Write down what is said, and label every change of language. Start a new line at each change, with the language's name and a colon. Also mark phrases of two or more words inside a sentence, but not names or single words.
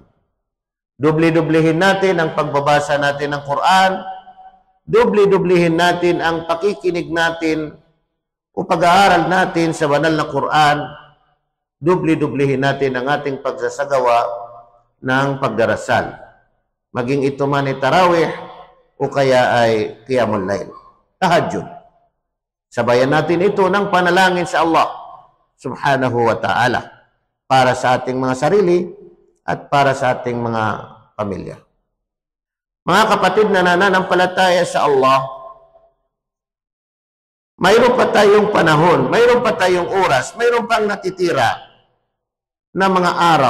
Filipino: Dubli-dublihin natin ang pagbabasa natin ng Quran, dubli-dublihin natin ang pakikinig natin o pag-aaral natin sa banal na Quran, dubli-dublihin natin ang ating pagsasagawa ng pagdarasal. Maging ito man ay Tarawih o kaya ay
Arabic: Qiyamul Lail,
Filipino: Tahajjud. Sabayan natin ito ng panalangin sa Allah
Arabic: subhanahu wa ta'ala
Filipino: para sa ating mga sarili at para sa ating mga pamilya. Mga kapatid na nananampalataya sa Allah, mayroon pa tayong panahon, mayroon pa tayong oras, mayroon pang natitira na mga araw.